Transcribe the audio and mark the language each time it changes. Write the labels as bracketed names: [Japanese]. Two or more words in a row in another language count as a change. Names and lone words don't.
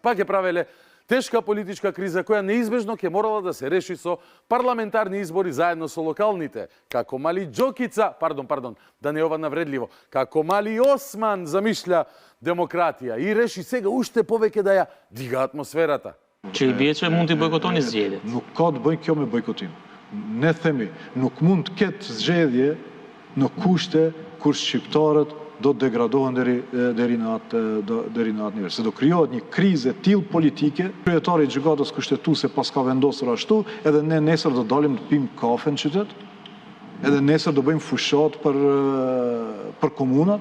[Macedonian] Па ќе правеле тешка политичка криза која неизбежно ќе морала да се реши со парламентарни избори заедно со локалните. Како мали Џокица, да не е ова навредливо, како мали Осман замишља демократија и реши сега уште повеќе да ја дига атмосферата. [Albanian] Që i bie që mund t'i bojkotoni zgjedhjet. Nuk ka të bëjë kjo me bojkotim. Ne themi, nuk mund të ketë zgjedhje në kushte kur shqiptarët do të degradohen deri në atë nivel. Se do krijohet një krizë tillë politike, kryetari i gjykatës kushtetuese pas ka vendosur ashtu, edhe ne nesër do dalim të pim kafe në qytet, edhe nesër do bëjmë fushat për komunat.